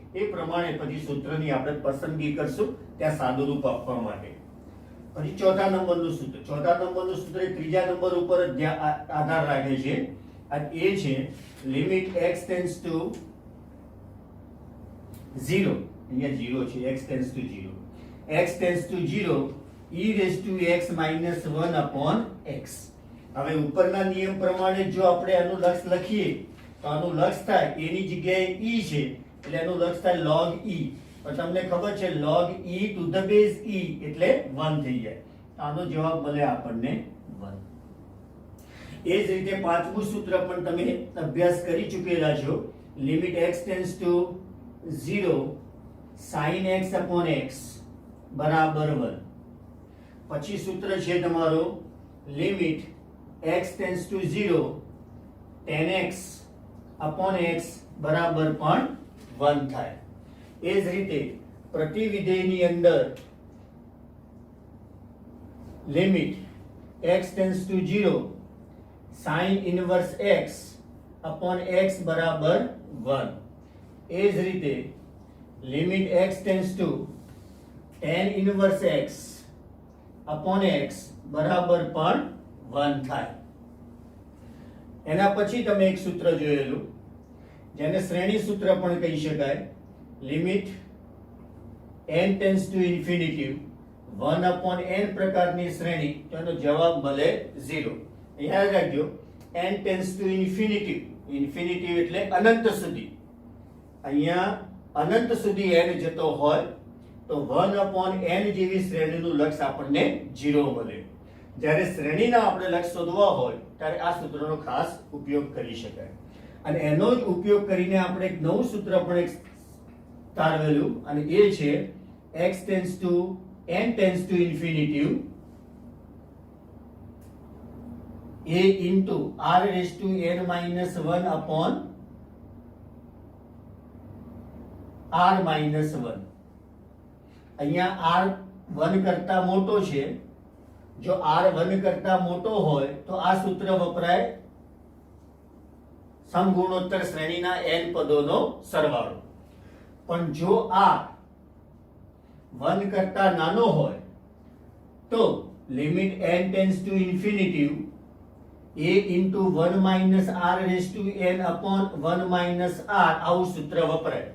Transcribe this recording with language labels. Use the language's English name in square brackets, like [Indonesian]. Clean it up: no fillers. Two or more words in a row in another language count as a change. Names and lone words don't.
[Gujarati] એ પ્રમાણે પછી સૂત્રની આપણે પસંદગી કરશું ત્યાં સાદું રૂપ આપવા માટે. પછી ચોથા નંબરનું સૂત્ર, ચોથા નંબરનું સૂત્ર એ ત્રીજા નંબર ઉપર જ આધાર રાખે છે. અને એ છે લિમિટ [English] x tends to 0, [Gujarati] અહીંયા 0 છે, [English] x tends to 0, x tends to 0 e raised to x minus 1 upon x. [Gujarati] હવે ઉપરના નિયમ પ્રમાણે જો આપણે આનું લક્ષ લખીએ તો આનું લક્ષ થાય a ની જગ્યાએ e છે, એટલે આનું લક્ષ થાય log e. પણ તમને ખબર છે [English] log e to the base e [Gujarati] એટલે 1 થઈ જાય. આનો જવાબ મળે આપણને 1. એ જ રીતે પાંચમું સૂત્ર પણ તમે અભ્યાસ કરી ચૂકેલા છો, લિમિટ [English] x tends to 0 sin x upon x [Gujarati] બરાબર 1. પછી સૂત્ર છે તમારું લિમિટ [English] x tends to 0 tan x upon x [Gujarati] બરાબર પણ 1 થાય. એ જ રીતે પ્રતિવિધેયની અંદર લિમિટ [English] x tends to 0 sin inverse x upon x [Gujarati] બરાબર 1. એ જ રીતે લિમિટ [English] x tends to tan inverse x upon x [Gujarati] બરાબર પણ 1 થાય. એના પછી તમે એક સૂત્ર જોયેલું જેને શ્રેણી સૂત્ર પણ કહી શકાય, લિમિટ [English] n tends to infinity 1 upon n [Gujarati] પ્રકારની શ્રેણી, તેનો જવાબ મળે 0. યાદ રાખજો [English] n tends to infinity, [Gujarati] ઇન્ફિનિટી એટલે અનંત સુધી. અહીંયા અનંત સુધી n જતો હોય તો [English] 1 upon n [Gujarati] જેવી શ્રેણીનું લક્ષ આપણને 0 મળે. જ્યારે શ્રેણીના આપણે લક્ષ શોધવા હોય ત્યારે આ સૂત્રનો ખાસ ઉપયોગ કરી શકાય. અને એનો જ ઉપયોગ કરીને આપણે એક નવું સૂત્ર પણ એક તારવેલું, અને એ છે [English] x tends to n tends to infinity a into r raised to n minus 1 upon r minus 1. [Gujarati] અહીંયા r 1 કરતા મોટો છે. જો r 1 કરતા મોટો હોય તો આ સૂત્ર વપરાય સમગુણોત્તર શ્રેણીના n પદોનો સરવાળો. પણ જો r 1 કરતા નાનો હોય તો લિમિટ [English] n tends to infinity a into 1 minus r raised to n upon 1 minus r, [Gujarati] આવું સૂત્ર વપરાય.